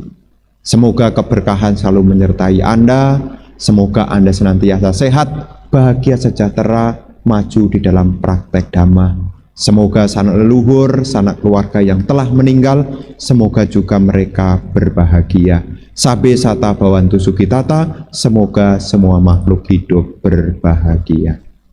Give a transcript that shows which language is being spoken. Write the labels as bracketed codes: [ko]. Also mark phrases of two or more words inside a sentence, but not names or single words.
[id] Semoga keberkahan selalu menyertai Anda. Semoga Anda senantiasa sehat, bahagia, sejahtera, maju di dalam praktek dhamma. Semoga sanak leluhur, sanak keluarga yang telah meninggal, semoga juga mereka berbahagia. [pi] Sabe sata bhavantu sukitata, [id] semoga semua makhluk hidup berbahagia.